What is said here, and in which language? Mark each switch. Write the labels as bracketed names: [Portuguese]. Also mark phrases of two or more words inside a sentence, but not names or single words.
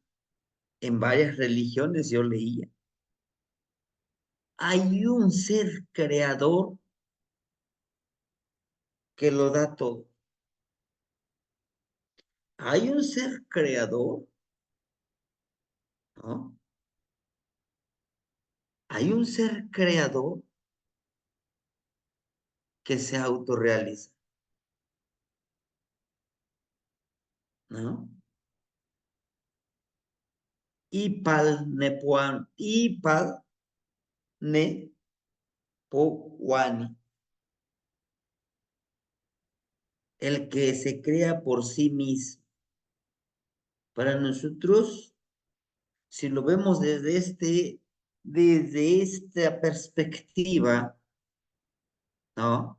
[Spanish] En varias religiones yo leía. Hay un ser creador que lo da todo. Hay un ser creador, ¿no? Hay un ser creador que se autorrealiza, ¿no? [Nahuatl languages] Ipal nepuan, ipal nepohuani, [Spanish] el que se crea por sí mismo. Para nosotros, si lo vemos desde esta perspectiva, ¿no?